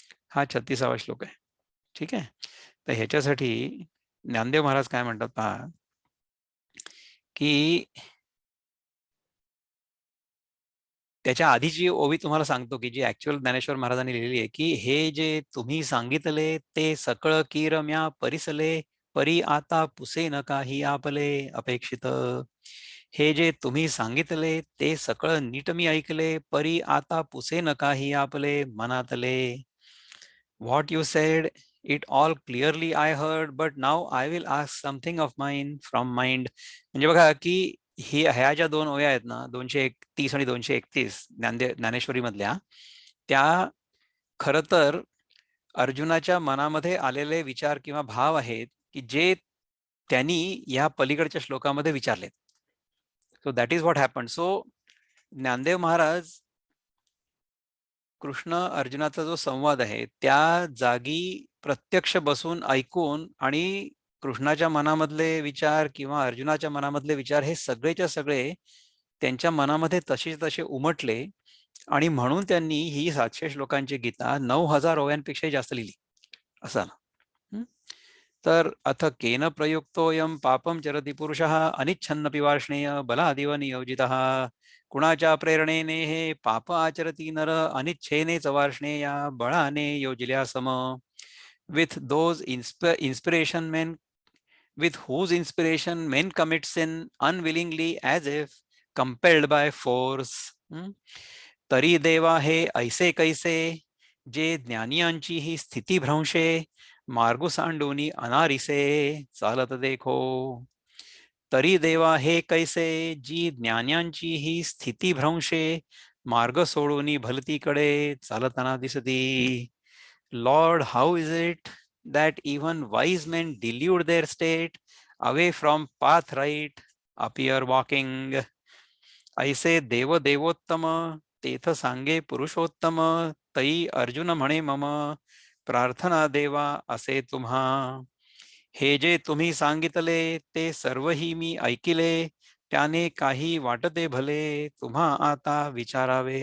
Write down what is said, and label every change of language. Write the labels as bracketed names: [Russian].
[Marathi] हा 36वा श्लोक आहे. ठीक आहे. तर ह्याच्यासाठी ज्ञानदेव महाराज काय म्हणतात पहा, की त्याच्या आधीची ओवी तुम्हाला सांगतो, की जी ऍक्च्युअल ज्ञानेश्वर महाराजांनी लिहिलेली आहे, की हे जे तुम्ही सांगितले ते सकळ किरम्या परिसले, परी आता पुसे न काही आपले अपेक्षित. हे जे तुम्ही सांगितले ते सकळ नीट मी ऐकले, परी आता पुसे न काही आपले मनातले. [English] What you said, it all clearly I heard, but now I will ask something of mine from mind. [Marathi] म्हणजे बघा की ह्या ज्या दोन ओव्या आहेत ना, 230 आणि 231 ज्ञानेश्वरी मधल्या, त्या खरं तर अर्जुनाच्या मनामध्ये आलेले विचार किंवा भाव आहेत, की जे त्यांनी या पलीकडच्या श्लोकामध्ये विचारलेत. [English] So that is what happen. [Marathi] So Dnyandev Maharaj Krishna अर्जुनाचा जो संवाद आहे त्या जागी प्रत्यक्ष बसून ऐकून आणि कृष्णाच्या मनामधले विचार किंवा अर्जुनाच्या मनामधले विचार हे सगळेच्या सगळे त्यांच्या मनामध्ये तसे उमटले आणि म्हणून त्यांनी ही 700 श्लोकांची गीता 9000 ओव्यांपेक्षाही जास्त लिहिली असं. [Sanskrit] तर अथ केन प्रयुक्तोऽयं पापं चरति पुरुषः अनिच्छन्नपि वार्ष्णेय बलादिव नियोजितः. [Marathi] कुणाच्या प्रेरणेने हे पाप आचरती नर अनिच्छेने च वार्ष्णेया बळाने योजिल्या सम. [English] With those inspiration men with whose inspiration men commit sin unwillingly as if compelled by force. [Marathi] तरी देवा हे ऐसे कैसे जे ज्ञानियांची ही स्थिती भ्रंशे मार्ग सांडूनी अनारिसे चालत देखो. तरी देवा हे कैसे जी ज्ञान्यांची ही स्थिती भ्रंशे मार्ग सोडूनी भलतीकडे चालताना दिसती. [English] Lord, how is it that even wise men delude their state away from path right appear walking. [Marathi] ऐसे देव देवोत्तम तेथ सांगे पुरुषोत्तम तई अर्जुन म्हणे मम प्रार्थना देवा असे तुम्हा. हे जे तुम्ही सांगितले ते सर्वही मी ऐकिले त्याने काही वाटते भले तुम्हा आता विचारावे.